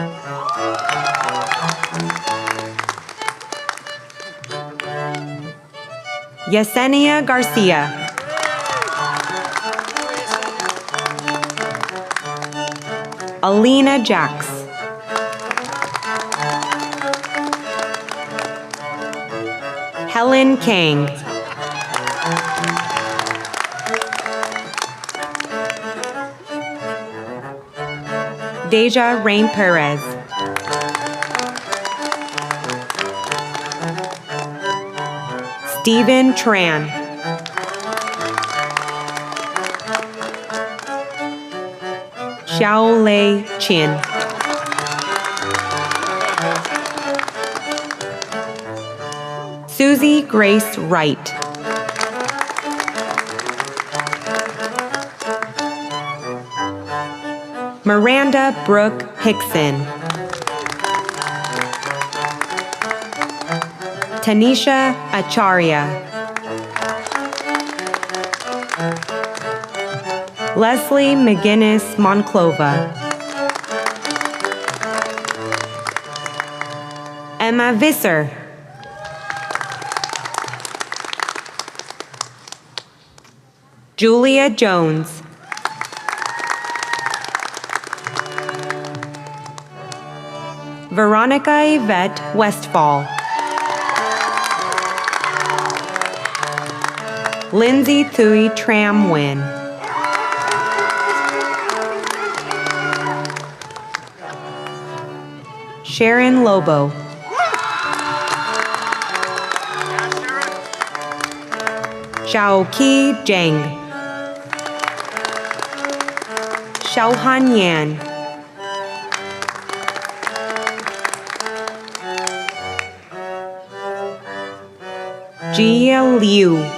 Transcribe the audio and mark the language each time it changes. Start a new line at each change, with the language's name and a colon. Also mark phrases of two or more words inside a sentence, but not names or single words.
English: Yesenia Garcia. Alina Jax. Helen Kang. Deja Rain Perez. Stephen Tran. Xiao Lei Chin. Susie Grace Wright. Miranda Brooke Hickson. Tanisha Acharya. Leslie McGinnis Monclova. Emma Visser. Julia Jones. Veronica Yvette Westfall. Lindsay Thuy Tramwin. Sharon Lobo. Xiaoqi Zhang. Xiaohan Yan. Jia Liu.